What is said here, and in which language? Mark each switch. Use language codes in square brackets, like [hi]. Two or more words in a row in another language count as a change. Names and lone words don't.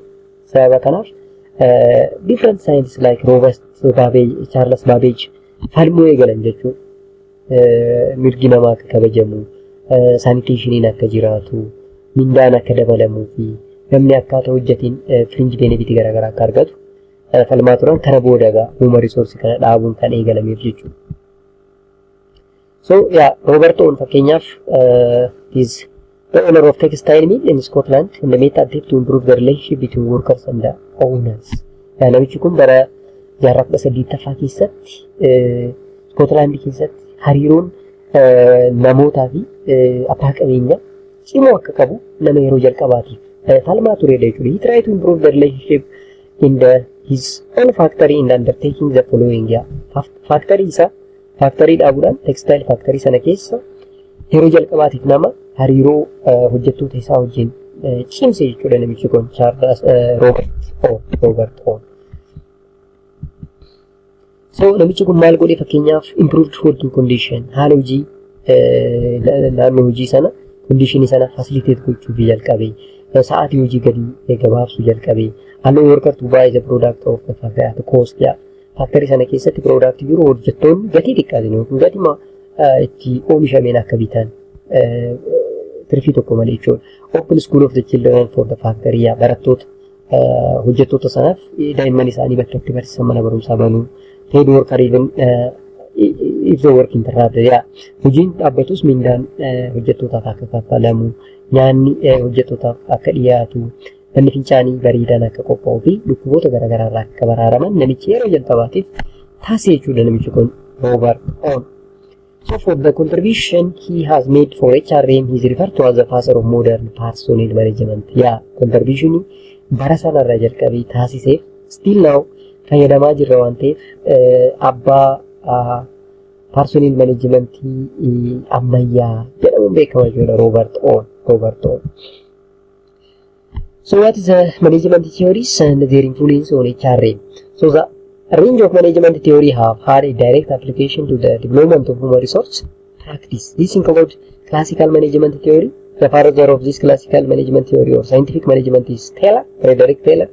[om] Sababa kanaaf [en] different scientists like [om] Robert Babbage, Charles Babbage falmuu eegalan jechuudha. Mirgi namaa akka kabajamu, sanitationiin akka jiraatu, mindaan akka dabalamuu fi namni akkaataa hojjetiin [en] fringe benefit [om] garaagaraa akka argatu falmaa turan kana booda [en] human resource [om] kana dhaabuun kan eegalameef jechuudha. [en] So yeah, Robert Owen fakkeenyaaf is the owner of textile mill in Scotland and the made attempt to improve the relationship between workers and the owners. [om] Namichi kun bara jaarraa 18ffaa keessatti Scotland keessatti hariiroon namootaa fi abbaa qabeenyaa cimoo akka qabu nama yeroo jalqabaatiif falmaa turedha jechuudha. [en] He tried to improve the relationship in his own factory in undertaking the following. [om] Factory dhaabuudhaan [en] textile factory [om] sana keessa yeroo jalqabaatiif nama hariiroo hojjettoota isaa wajjin cimse jechuudha namichi kun Charles Robert Owen. So namichi kun maal godhe fakkeenyaaf [en] improved working condition [om] haala hojii naannoo hojii sana conditionii sana facilitate gochuu jalqabe. Sa'aatii hojii gadi gabaabsuu jalqabe. [en] Allow worker to buy the product of the factory at cost. [om] Factory sana keessatti product jiru hojjettoonni gatii xiqqaatiin yookiin gatii itti oomishameen akka bitan tirfii tokko malee jechuudha. [en] Open school of the children for the factory. [om] Barattoota hojjettoota sanaaf daa'imman isaanii bakka itti barsiisan mana barumsaa banuu. [en] Paid worker even if the work interrupted. [om] Hojiin dhaabbatus mindaan hojjettootaaf akka kaffalamu, nyaanni hojjettootaaf akka dhiyaatu, manni fincaanii bareedaan akka qophaa'uu fi dhukkuboota garaagaraa irraa akka baraaraman namichi yeroo jalqabaatiif taasise jechuudha namichi kun Robert Owen. [en] So for the contribution he has made for HRM he is referred to as the father of modern personnel management. [om] Contribution bara sanarraa jalqabee taasiseef [en] still now [om] fayyadamaa jirra waan ta'eef abbaa [en] personnel management [om] ammayyaa jedhamuun beekama jechuudha Robert Owen. [en] So what is management theories and their influence on HRM? So the range of management theory have had a direct application to the development of human resource practice. This includes classical management theory, The father of this classical management theory or scientific management is Taylor, Frederick Taylor.